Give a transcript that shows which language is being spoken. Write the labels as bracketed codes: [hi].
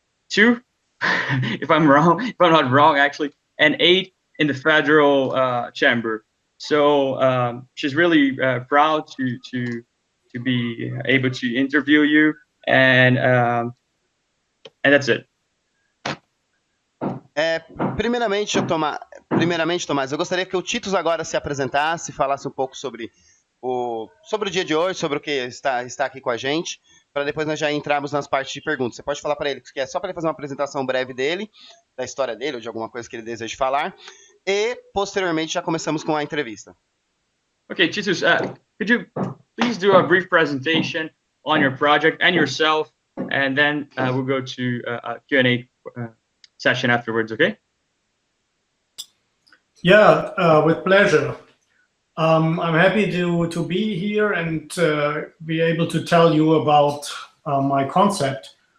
[en] 2, if I'm not wrong, actually, and 8 in the federal chamber. So she's really proud to be able to interview you, and that's it. [pt] Primeiramente, Tomás, eu gostaria que o Titus agora se apresentasse, falasse um pouco sobre o dia de hoje, sobre o que está aqui com a gente, para depois nós já entrarmos nas partes de perguntas. Você pode falar para ele que é só para ele fazer uma apresentação breve dele, da história dele, ou de alguma coisa que ele deseja falar, e posteriormente já começamos com a entrevista. [en] Okay, Titus, could you please do a brief presentation on your project and yourself, and then we'll go to a Q&A session afterwards, okay? Yeah, with pleasure. I'm happy to be here and be able to tell you about my concept.